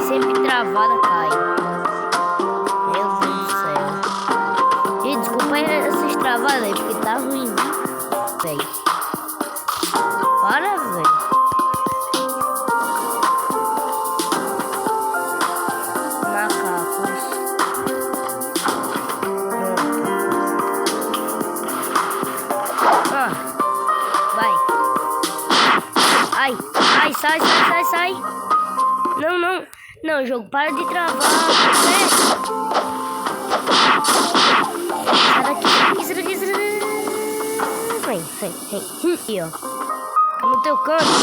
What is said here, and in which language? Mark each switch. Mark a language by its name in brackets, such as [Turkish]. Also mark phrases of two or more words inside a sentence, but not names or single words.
[Portuguese] sempre travada cai. Meu Deus do céu. E desculpa aí essas travadas aí, porque tá ruim, velho. Para, velho. Macacos. Ai, sai, sai, sai, sai. Não, não. Não, jogo, para de travar. Sai daqui, sai daqui, sai daqui. Vem, vem, vem. Aqui, ó. No teu canto.